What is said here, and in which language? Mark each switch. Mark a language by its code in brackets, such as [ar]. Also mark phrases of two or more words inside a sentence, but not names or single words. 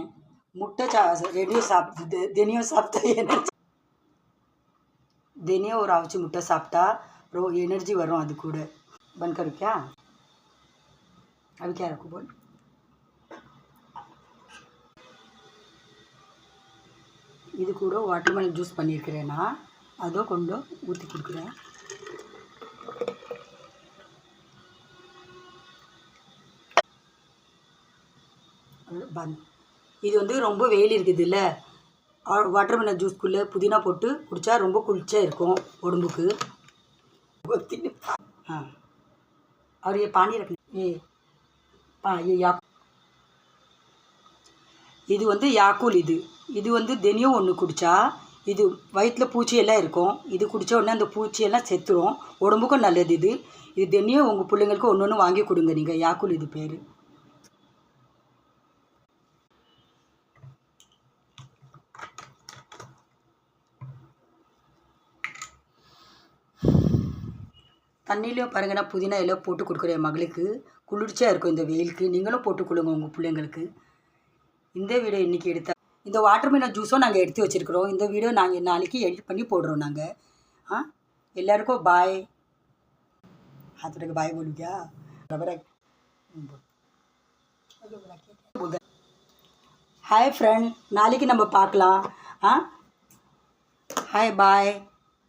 [ta] முட்டை ரெடியும் சாப்பிட்டு தினியும் சாப்பிட்டா எனர்ஜி, தினியும் ஒரு அவிச்சு முட்டை சாப்பிட்டா எனர்ஜி வரும். அது கூட [hi] बनकर क्या अभी क्या रखूँ बोल. [ta] இது கூட [en] watermelon juice [ta] பண்ணியிருக்கிறேன் நான், அதோ கொண்டு ஊற்றி கொடுக்குறேன். இது வந்து ரொம்ப வெயில் இருக்குது இல்லை, [en] watermelon juiceக்குள்ளே [ta] புதினா போட்டு குடித்தா ரொம்ப குளிர்ச்சியாக இருக்கும் உடம்புக்கு. [hi] हाँ और ये पानी रखने ये [ta] இது வந்து யாக்கூல். இது வந்து தினியும் ஒன்று குடித்தா இது வயிற்றில் பூச்சியெல்லாம் இருக்கும். இது குடித்த உடனே அந்த பூச்சியெல்லாம் செத்துரும், உடம்புக்கும் நல்லது. இது தினியும் உங்கள் பிள்ளைங்களுக்கு ஒன்று ஒன்று வாங்கி கொடுங்க நீங்கள். யாக்கூல் இது பேர். தண்ணியிலையும் பாருங்க, நான் புதினா எல்லாம் போட்டு கொடுக்குறேன் மகளுக்கு. குளிர்ச்சியாக இருக்கும் இந்த வெயிலுக்கு. நீங்களும் போட்டு கொடுங்க உங்கள் பிள்ளைங்களுக்கு. இந்த வீடியோ இன்றைக்கி இந்த [en] watermelon juiceஉம் [ta] நாங்கள் எடுத்து வச்சுருக்குறோம். இந்த வீடியோ நாங்கள் நாளைக்கு எடிட் பண்ணி போடுறோம் நாங்கள். எல்லாருக்கும் பாய். [hi] हाथ बाय बोलू क्या? [en] hi friend, [ta] नाளைக்கு நம்ம பார்க்கலாம். [en] hi bye.